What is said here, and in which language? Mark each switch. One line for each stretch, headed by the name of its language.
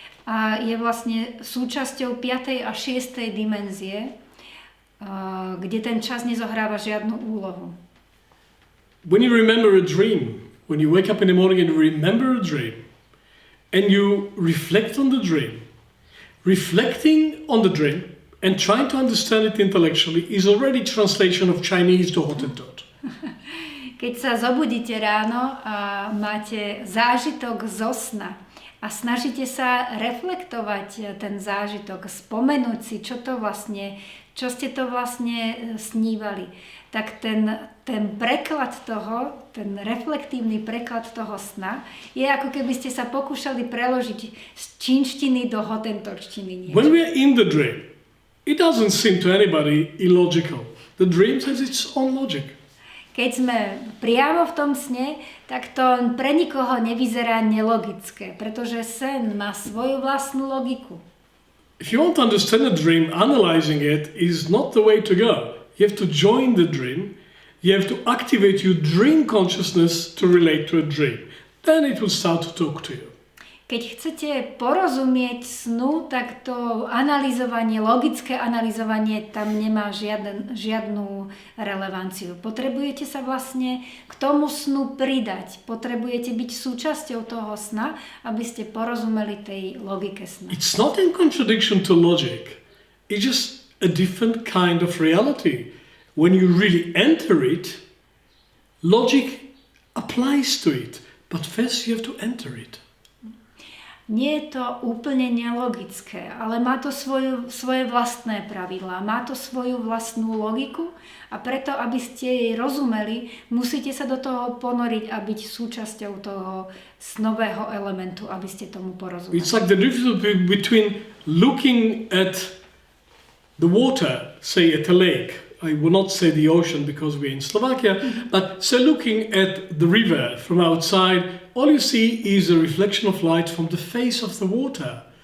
Slovak: A je vlastne súčasťou 5. a 6. dimenzie, kde ten čas nezohráva žiadnu úlohu.
English: When you remember a dream, when you wake up in the morning and you remember a dream, and you reflect on the dream, reflecting on the dream and trying to understand it intellectually is already translation of Chinese to Hottentot.
Slovak: Keď sa zobudíte ráno a máte zážitok zo sna a snažíte sa reflektovať ten zážitok, spomenúť si, čo ste to vlastne snívali, tak ten preklad toho, ten reflektívny preklad toho sna je ako keby ste sa pokúšali preložiť z čínštiny do hotentočtiny niečo.
English: When we are in the dream, it doesn't seem to anybody illogical. The dream has its own logic.
Slovak: Keď sme priamo v tom sne, tak to pre nikoho nevyzerá nelogické, pretože sen má svoju vlastnú logiku.
English: If you want to understand a dream, analyzing it is not the way to go. You have to join the dream. You have to activate your dream consciousness to relate to a dream. Then it will start to talk to you.
Slovak: Keď chcete porozumieť snu, tak to analyzovanie, logické analyzovanie tam nemá žiadnu relevanciu. Potrebujete sa vlastne k tomu snu pridať. Potrebujete byť súčasťou toho sna, aby ste porozumeli tej logike sna.
English: It's not in contradiction to logic. It's just a different kind of reality. When you really enter it, logic applies to it. But first you have to enter it.
Slovak: Nie je to úplne nelogické, ale má to svoje vlastné pravidlá, má to svoju vlastnú logiku a preto, aby ste jej rozumeli, musíte sa do toho ponoriť a byť súčasťou toho snového elementu, aby ste tomu porozumeli.
English: It's like the difference between looking at the water, say at a lake. I will not say the ocean because we're in Slovakia, but say looking at the river from outside, all you see is a reflection of light from the face of the water.